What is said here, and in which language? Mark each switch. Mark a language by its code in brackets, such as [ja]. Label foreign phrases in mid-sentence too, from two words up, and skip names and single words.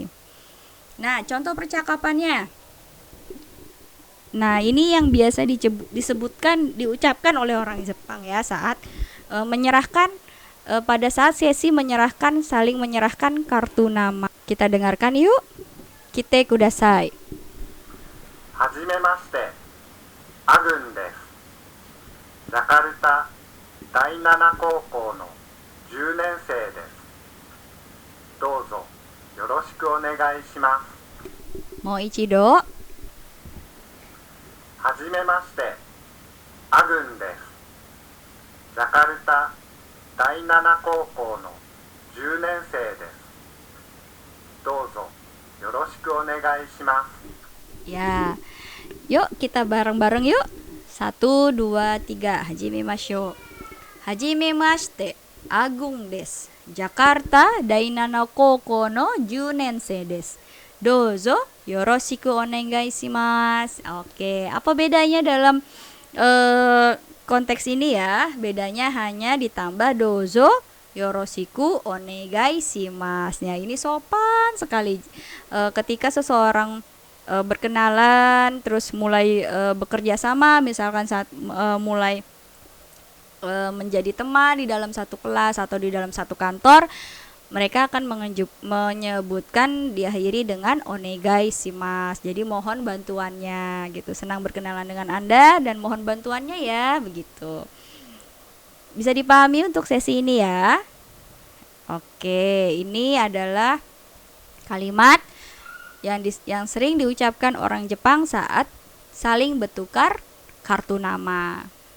[id] Nah, contoh percakapannya. Nah, ini yang biasa diucapkan oleh orang Jepang ya saat menyerahkan, pada saat sesi menyerahkan, saling menyerahkan kartu nama. Kita dengarkan yuk. [ja] 来てください. はじめまして、アグンです。ジャカルタ第7高校の10年生です。どうぞよろしくお願いします。もう一度。はじめまして、アグンです。ジャカルタ第7高校の10年生です。どうぞよろしくお願いします。 [id] Ya, yuk kita bareng-bareng yuk. 1, 2, 3. [ja] はじめましょ。はじめまして、アグンです. ジャカルタ第七高校の十年生です. どうぞよろしくお願いします. [id] Oke, apa bedanya dalam konteks ini ya? Bedanya hanya ditambah [ja] どうぞよろしくお願いします. [id] Nah, ini sopan sekali. Ketika seseorang berkenalan terus mulai bekerja sama, misalkan saat mulai menjadi teman di dalam satu kelas atau di dalam satu kantor, mereka akan menyebutkan diakhiri dengan [ja] お願いします. [id] Jadi mohon bantuannya gitu. Senang berkenalan dengan Anda dan mohon bantuannya ya, begitu. Bisa dipahami untuk sesi ini ya. Oke, ini adalah kalimat yang sering diucapkan orang Jepang saat saling bertukar kartu nama.